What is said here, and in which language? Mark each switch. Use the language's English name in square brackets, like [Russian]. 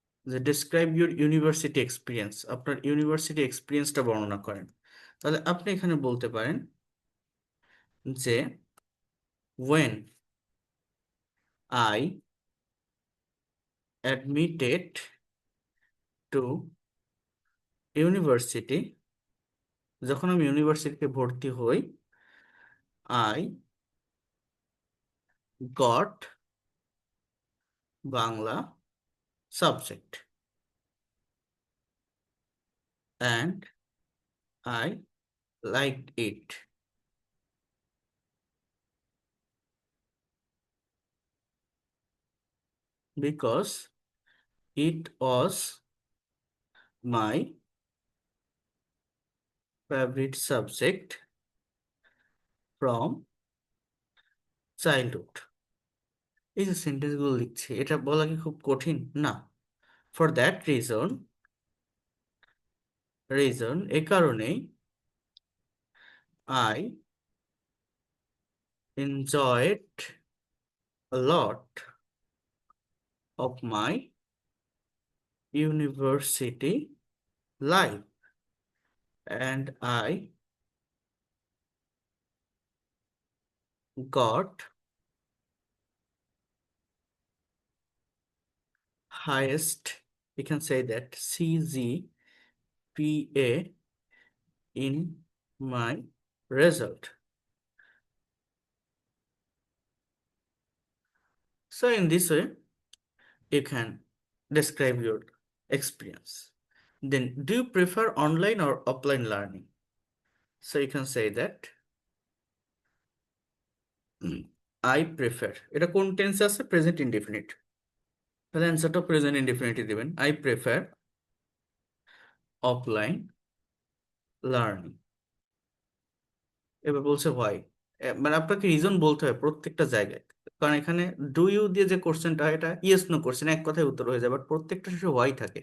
[Bangla] যে [English] describe your university experience, [Bangla] আপনার university এক্সপিরিয়েন্সটা বর্ণনা করেন। তাহলে আপনি এখানে বলতে পারেন যে [English] when I admitted to university, [Bangla] যখন আমি ইউনিভার্সিটিতে ভর্তি হই, I [English] got Bangla subject and I liked it. Because it was my favorite subject from childhood. [Bangla] এই যে সেন্টেন্স গুলো লিখছি, এটা বলা কি খুব কঠিন? না। [English] for that reason [Bangla] এ কারণেই [English] I enjoyed a lot of my university life, and I got highest, you can say that, CGPA in my result. So in this way, you can describe your experience. Then, do you prefer online or offline learning? So you can say that I prefer, [Bangla] এটা কোন tense আছে? Present indefinite, তাহলে অ্যান্সারটা present ইনডিফিনিটই দিবেন। [English] I prefer offline learning. [Bangla] এবার বলছে why, মানে আপনাকে রিজন বলতে হয় প্রত্যেকটা জায়গায়, কারণ এখানে ডু ইউ দিয়ে যে কোশ্চেনটা হয় এটা ইয়েস নো কোশ্চেন, এক কথায় উত্তর হয়ে যায়, বাট প্রত্যেকটা শেষে why থাকে।